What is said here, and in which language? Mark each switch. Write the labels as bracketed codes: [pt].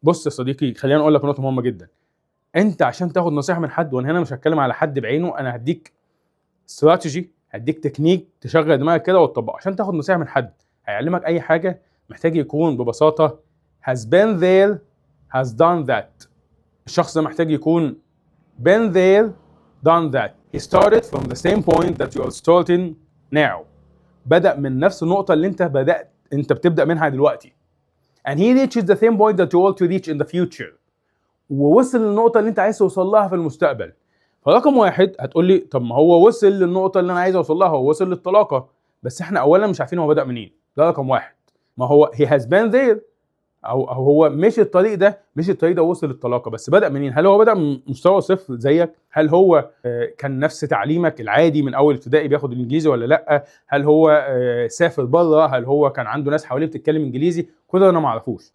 [ar] بص يا صديقي خليني اقول لك نقطه مهمه جدا، انت عشان تاخد نصيحه من حد، وانا هنا مش هتكلم على حد بعينه، انا هديك استراتيجي، هديك تكنيك تشغل دماغك كده وتطبقه. عشان تاخد نصيحه من حد هيعلمك اي حاجه، محتاج يكون ببساطه [en] has been there has done that. [ar] الشخص ده محتاج يكون [en] been there done that. He started from the same point that you are starting now. [ar] بدأ من نفس النقطة اللي انت بتبدأ منها دلوقتي. [en] And he reaches the same point that you want to reach in the future. [ar] ووصل للنقطة اللي انت عايز توصل لها في المستقبل. فرقم واحد هتقول لي طب ما هو وصل للنقطة اللي انا عايز اوصل لها، هو وصل للطلاقة، بس احنا اولا مش عارفين هو بدأ منين. ده رقم واحد. ما هو [en] he has been there، [ar] او هو مش الطريق ده وصل للطلاقه، بس بدا منين؟ هل هو بدا من مستوى صفر زيك؟ هل هو كان نفس تعليمك العادي من اول ابتدائي بياخد الانجليزي ولا لا؟ هل هو سافر بره؟ هل هو كان عنده ناس حواليه بتتكلم انجليزي؟ كل ده انا ما اعرفوش.